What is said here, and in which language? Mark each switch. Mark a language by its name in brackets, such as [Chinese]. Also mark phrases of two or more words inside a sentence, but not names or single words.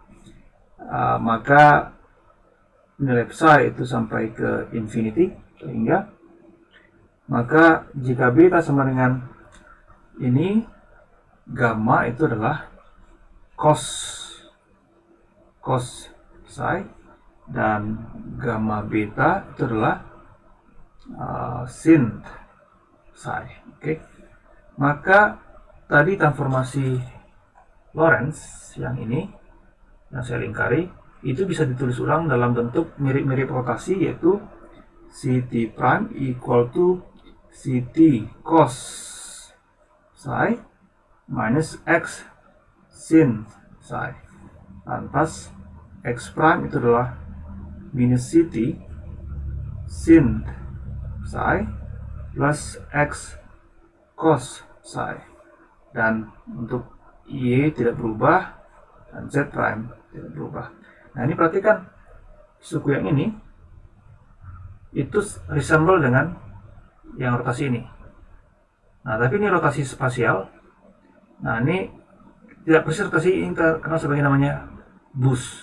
[Indonesian] maka nilai psi itu sampai ke infinity, sehingga maka jika beta sama dengan ini, gamma itu adalah cos psi, dan gamma beta itu adalah sin psi. Oke. Maka tadi transformasi Lorentz yang ini yang saya lingkari itu bisa ditulis ulang dalam bentuk mirip-mirip rotasi, yaitu [English] Ct prime equal to Ct cos psi minus X sin psi. [Indonesian] Lantas [English] X prime [Indonesian] itu adalah minus Ct sin psi plus X cos psi, dan untuk Y tidak berubah dan [English] Z prime [Indonesian] tidak berubah. Nah, ini perhatikan suku yang ini itu resemble dengan yang rotasi ini. Nah, tapi ini rotasi spasial. Nah, ini tidak persis rotasi, ini kenal sebagai namanya bus.